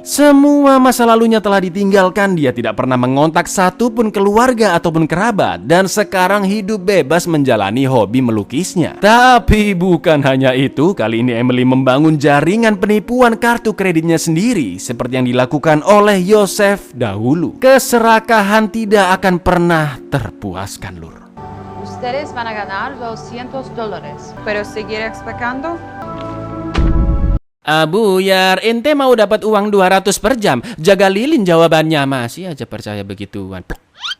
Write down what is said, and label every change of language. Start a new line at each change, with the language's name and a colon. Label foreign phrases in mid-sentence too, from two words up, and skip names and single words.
Indonesian: Semua masa lalunya telah ditinggalkan, dia tidak pernah mengontak satupun keluarga ataupun kerabat, dan sekarang hidup bebas menjalani hobi melukisnya. Tapi bukan hanya itu, kali ini Emily membangun jaringan penipuan kartu kreditnya sendiri seperti yang dilakukan oleh Yosef dahulu. Keserakahan tidak akan pernah terpuaskan, Lur.
Spanish: Ustedes van a ganar $200. Pero seguir explicando?
Indonesian: Buyar, ente mau dapat uang 200 per jam? Jaga lilin jawabannya, masih aja percaya begituan.